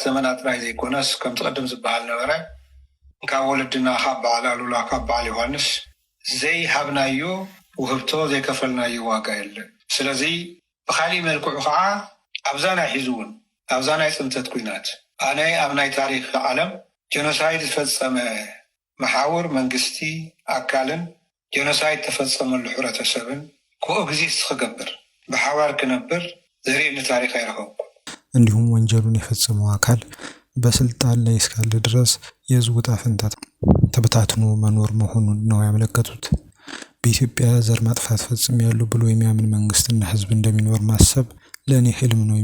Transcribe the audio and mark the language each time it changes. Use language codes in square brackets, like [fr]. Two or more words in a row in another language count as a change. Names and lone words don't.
[ti] ዘመናት ጥራይ ዘይኮነስ ከም ትቅድም ዝበሃል ነበረ ካብ ወለድና ካብ በዓል ኣሉላ ካብ በዓል ዮሃንስ ዘይሃብናዮ ውህብቶ ዘይከፈልናዮ ዋጋ የለን። ስለዚ ብካሊእ መልክዑ ከዓ ኣብዛ ናይ ሒዙ እውን ኣብዛ ናይ ፅንተት ኩናት ኣነ ኣብ ናይ ታሪክ ዓለም ጀኖሳይድ ዝፈፀመ መሓውር መንግስቲ ኣካልን ጀኖሳይድ ተፈፀመሉ ሕብረተሰብን ኮኤግዚስት ክገብር ብሓባር ክነብር ዘርእየኒ ታሪክ አይረኸብኩም። [am] እንዲሁም ወንጀሉን የፈጸመው አካል በስልጣን ላይ እስካለ ድረስ የህዝቡ ዕጣ ፈንታ ተበታትኖ መኖር መሆኑን ነው ያመለከቱት። በኢትዮጵያ ዘር ማጥፋት ፈጽሜያለሁ ብሎ የሚያምን መንግስትና ህዝብ እንደሚኖር ማሰብ ለእኔ ህልም ነው